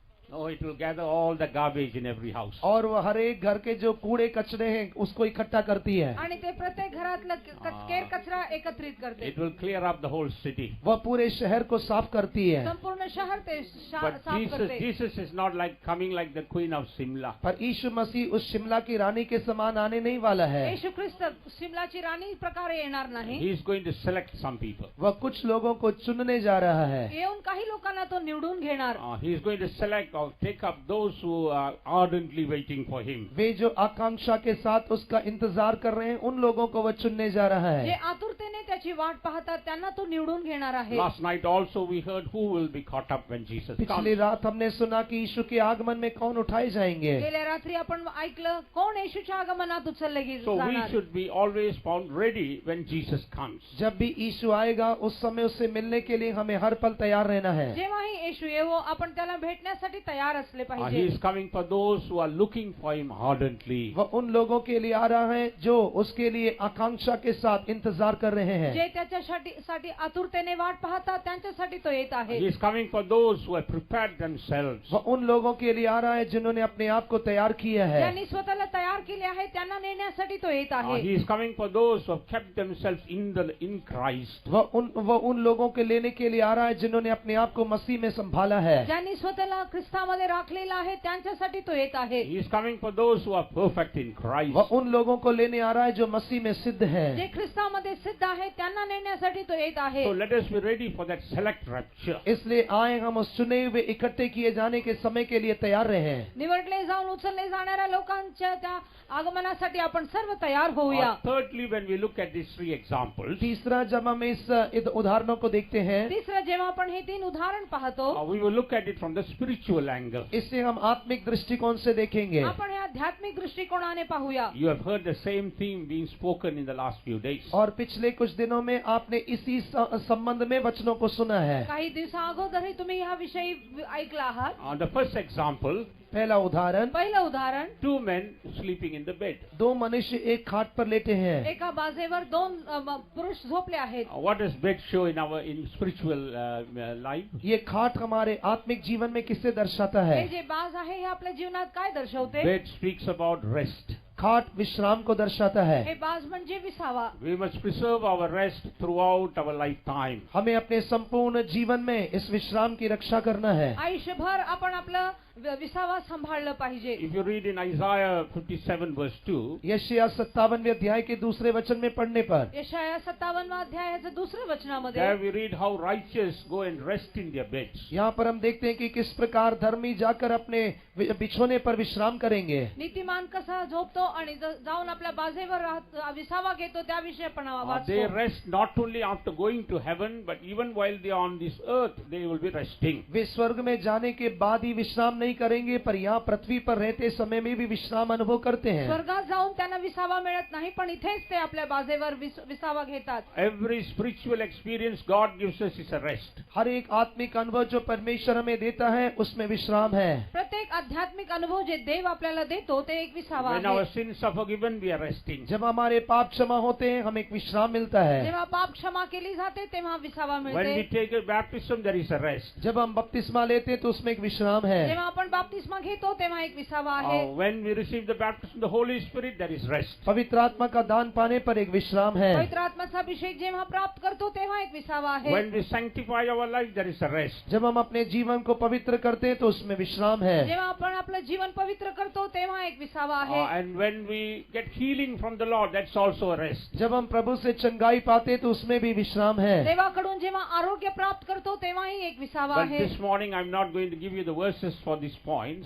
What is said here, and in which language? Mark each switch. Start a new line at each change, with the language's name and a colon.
English: No, it will gather all the garbage in every house.
Hindi: और वो हर एक घर के जो कूड़े कचरे हैं उसको इकट्ठा करती है.
Marathi: आणि ते प्रत्येक घरातलं केर कचरा एकत्रित करते.
English: It will clear up the whole city.
Hindi: वह पूरे शहर को साफ करती है.
Marathi: संपूर्ण शहर ते
English: But
Marathi: साफ करते.
English: Jesus is not like coming like the Queen of Simla.
Hindi: पर यीशु मसीह उस शिमला की रानी के समान आने नहीं वाला है.
Marathi: येशू ख्रिस्त शिमलाची राणी प्रकारे येणार नाही.
English: He is going to select some people.
Hindi: वह कुछ लोगों को चुनने जा रहा है.
Marathi: येऊन काही लोकांना तो निवडून घेणार.
English: He is going to select or take up those who are ardently waiting for him.
Hindi: वे जो आकांक्षा के साथ उसका इंतजार कर रहे हैं उन लोगों को वह चुनने जा रहा
Marathi: जे
Hindi: है.
Marathi: आतुरतेने येण्याची वाट पाहतात त्यांना तो निवडून घेणार आहे.
English: Last night also we heard who will be caught up when Jesus
Hindi: पिछली
English: comes.
Hindi: रात हमने सुना कि यीशु के आगमन में कौन उठाए जाएंगे.
Marathi: गेल्या रात्री आपण ऐकलं कोण येशूच्या आगमनात उचलले
English: So we
Marathi: जाणार.
English: should be always found ready when Jesus comes.
Hindi: जब भी यीशु आएगा उस समय उससे मिलने के लिए हमें हर पल तैयार रहना है.
Marathi: जेव्हाही येशू येवो आपण त्याला भेटण्यासाठी तयार असले
English: He
Marathi: पाहिजे.
English: is coming for those who are looking for him ardently.
Hindi: वह उन लोगों के लिए आ रहा है जो उसके लिए आकांक्षा के साथ इंतजार कर रहे हैं.
Marathi: जे त्याच्यासाठी आतुरतेने वाट पाहतात त्यांच्यासाठी तो येत आहे.
English: He is coming for those who have prepared themselves.
Hindi: वह उन लोगों के लिए आ रहा है जिन्होंने अपने आप को तैयार किया है.
Marathi: ज्यांनी स्वतःला तयार केले आहे त्यांना नेण्यासाठी तो येत आहे.
English: He is coming for those who have kept themselves in Christ.
Hindi: वह उन लोगों के लेने के लिए आ रहा है जिन्होंने अपने आप को मसीह में संभाला है.
Marathi: ज्यांनी स्वतःला ख्रिस्तामध्ये राखलेला आहे त्यांच्यासाठी तो येत आहे.
English: He is coming for those who are perfect in Christ.
Hindi: वह उन लोगों को लेने आ रहा है जो मसीह में सिद्ध है.
Marathi: जे ख्रिस्तामध्ये सिद्ध आहे त्यांना नेण्यासाठी तो येत आहे.
English: So let us be ready for that select rapture.
Hindi: इसलिए आए हम उस चुने हुए इकट्ठे किए जाने के समय के लिए तैयार रहें.
Marathi: निवडले जाऊन उचलले जाणाऱ्या लोकांच्या त्या आगमनासाठी आपण सर्व तयार होऊया.
English: Thirdly, when we look at these three examples,
Hindi: तीसरा जब हम इस उदाहरणों को देखते हैं,
Marathi: तिसरं जेव्हा आपण हे 3 उदाहरण पाहतो
English: we will look at it from the spiritual angle.
Hindi: इससे हम आत्मिक दृष्टिकोण से देखेंगे.
Marathi: आपण हे आध्यात्मिक दृष्टिकोनाने पाहूया.
English: You have heard the same theme being spoken in the last few days.
Hindi: और पिछले कुछ दिनों में आपने इसी संबंध में वचनों को सुना है.
Marathi: काही दिवसा अगोदरही तुम्ही ह्या विषयी ऐकला आहात.
English: The first example,
Hindi: पहला उदाहरण,
Marathi: पहिलं उदाहरण,
English: 2 men sleeping in the bed.
Hindi: दो मनुष्य एक खाट पर लेटे हैं.
Marathi: एका बाजेवर 2 पुरुष झोपले आहेत.
English: What does bed show in spiritual life?
Hindi: ये खाट हमारे आत्मिक जीवन में किससे दर्शाता है?
Marathi: हे जे बाज आहे हे आपल्या जीवनात काय दर्शवते?
English: Bed speaks about rest.
Hindi: खाट विश्राम को दर्शाता
Marathi: हे
Hindi: है.
Marathi: बाज म्हणजे विसावा.
English: We must preserve our rest throughout our lifetime.
Hindi: हमें अपने संपूर्ण जीवन में इस विश्राम की रक्षा करना है.
Marathi: आयुष्यभर आपण आपलं विसावा सांभाळलं पाहिजे.
English: If you read in Isaiah 57 verse 2,
Hindi: यशायाह 57वें अध्याय के दूसरे वचन में पढ़ने पर
Marathi: यशायाह 57वां अध्यायाच्या दुसऱ्या वचनामध्ये
English: there we read how righteous go and rest in their beds.
Hindi: यहाँ पर हम देखते हैं कि किस प्रकार धर्मी जाकर अपने बिछोने पर विश्राम करेंगे.
Marathi: नीतिमान कसा झोपतो आणि जाऊन आपल्या बाजेवर विसावा घेतो त्याविषयी आपण
English: They
Marathi: वाचतो.
English: rest not only after going to heaven, but even while they are on this earth, they will be resting.
Hindi: वे स्वर्ग में जाने के बाद ही विश्राम नहीं करेंगे, पर यहाँ पृथ्वी पर रहते समय में भी विश्राम अनुभव करते हैं.
Marathi: स्वर्गात जाऊन त्यांना विसावा मिळत नाही, पण इथेच ते आपल्या बाजेवर विसावा घेतात.
English: Every spiritual experience God gives us is a rest.
Hindi: हर एक आत्मिक अनुभव जो परमेश्वर हमें देता है उसमें विश्राम है.
Marathi: प्रत्येक आध्यात्मिक अनुभव जे देव आपल्याला देतो ते एक विसावा
English: When our
Marathi: आहे.
English: sins are forgiven, we are resting.
Hindi: जब हमारे पाप क्षमा होते हैं हमें एक विश्राम मिलता है.
Marathi: जेव्हा पाप क्षमा केली जाते तेव्हा विसावा
English: When we
Marathi: मिळते.
English: take a baptism, there is a rest.
Hindi: जब हम बपतिस्मा लेते हैं तो उसमें एक विश्राम है.
Marathi: जेव्हा आपण बाप्तिस्मा घेतो तेव्हा एक विसावा आहे.
English: When we receive the baptism of the Holy Spirit, there is rest.
Hindi: पवित्र आत्मा का दान पाने पर एक विश्राम है.
Marathi: पवित्र आत्म्याचा अभिषेक जेव्हा प्राप्त करतो तेव्हा एक विसावा आहे.
English: When we sanctify our life, there is a rest.
Hindi: जब हम अपने जीवन को पवित्र करते हैं तो उसमें विश्राम है.
Marathi: जेव्हा आपण आपलं जीवन पवित्र करतो तेव्हा एक विसावा आहे.
English: And when we get healing from the Lord, that's also a rest.
Hindi: जब हम प्रभु से चंगाई पाते हैं तो उसमें भी विश्राम है.
Marathi: देवाकडून जेव्हा आरोग्य प्राप्त करतो तेव्हाही एक विसावा
English: But
Marathi: आहे.
English: this morning, I'm not going to give you the verses for these points.